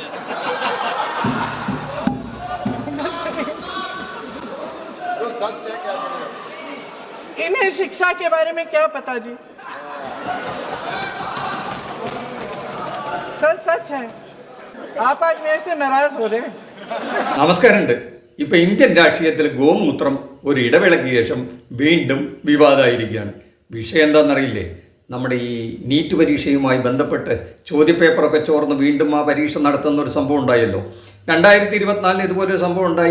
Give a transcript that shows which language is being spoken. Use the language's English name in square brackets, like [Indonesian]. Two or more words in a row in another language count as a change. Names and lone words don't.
[Hindi] इन्हें शिक्षा के बारे में क्या पता जी? सच है। आप आज मेरे से नाराज हो रहे हैं। [Malayalam] നമസ്കാരമുണ്ട്. ഇപ്പൊ ഇന്ത്യൻ രാഷ്ട്രീയത്തിൽ ഗോമൂത്രം ഒരു ഇടവേളയ്ക്ക് ശേഷം വീണ്ടും വിവാദമായിരിക്കുകയാണ്. വിഷയം എന്താണെന്നറിയില്ലേ? നമ്മുടെ ഈ നീറ്റ് പരീക്ഷയുമായി ബന്ധപ്പെട്ട് ചോദ്യപേപ്പറൊക്കെ ചോർന്ന് വീണ്ടും ആ പരീക്ഷ നടത്തുന്ന ഒരു സംഭവം ഉണ്ടായല്ലോ. 2024 ഇതുപോലൊരു സംഭവം ഉണ്ടായി.